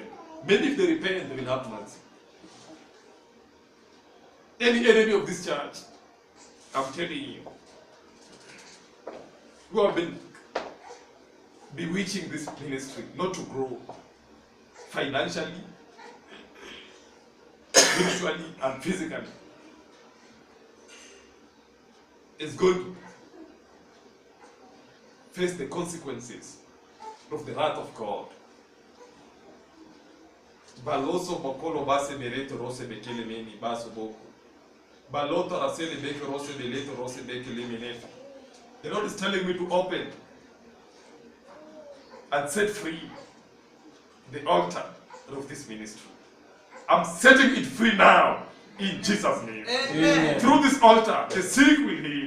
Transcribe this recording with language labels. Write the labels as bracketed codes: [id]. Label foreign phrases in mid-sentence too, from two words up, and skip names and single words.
[en] Maybe if they repent, they will have mercy. Any enemy of this church, I'm telling you, who have been bewitching this ministry not to grow financially, spiritually, and physically, is going to face the consequences of the wrath of God. Baloso bokolo base bereto rose bekele meni baso boko. Baloto rasele beke rose beleto rose bekele menefi. The Lord is telling me to open and set free the altar of this ministry. I'm setting it free now in Jesus' name. Amen. Through this altar, the sick will heal.